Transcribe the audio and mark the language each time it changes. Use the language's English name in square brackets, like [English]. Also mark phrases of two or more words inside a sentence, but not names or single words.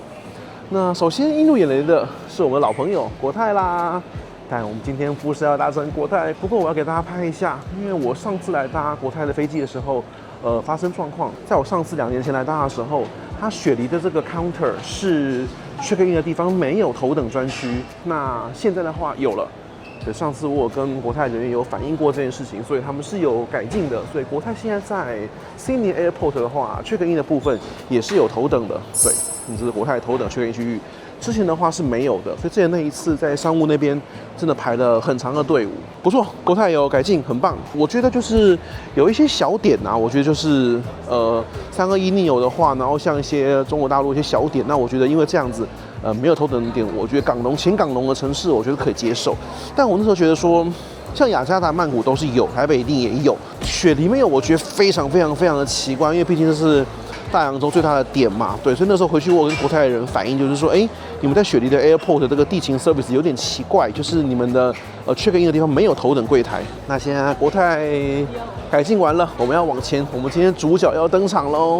[Chinese] 那首先映入眼簾的是我們的老朋友國泰啦，但我們今天不是要搭乘國泰，不過我要給大家拍一下，因為我上次來搭國泰的飛機的時候，發生狀況。在我上次2年前來搭的時候，它雪梨的這個 counter 是 [English] check in [Chinese] 的地方没有頭等專區，那現在的話有了。上次我有跟國泰人员有反映過這件事情，所以他們是有改进的。所以國泰現在在 Sydney Airport 的話 ， [English] check in [Chinese] 的部分也是有头等的。对，这是国泰头等 [English] check in [Chinese] 区域。之前的話是没有的，所以之前那一次在商務那邊真的排了很長的隊伍。不錯，國泰有改進，很棒。我覺得就是有一些小點啊，我覺得就是 321neo 的話，然後像一些中國大陸一些小點，那我覺得因為這樣子。沒有頭等點，我覺得前港龍的城市，我覺得可以接受。但我那時候覺得說，像雅加達、曼谷都是有，台北一定也有，雪梨沒有，我覺得非常的奇怪，因為畢竟這是大洋洲最大的點嘛。對，所以那時候回去我跟國泰的人反映，就是說，你們在雪梨的 airport 的這個地勤 service 有點奇怪，就是你們的 [English] check in [Chinese] 的地方沒有頭等櫃檯。那現在國泰改進完了，我們要往前，我們今天主角要登場嘍。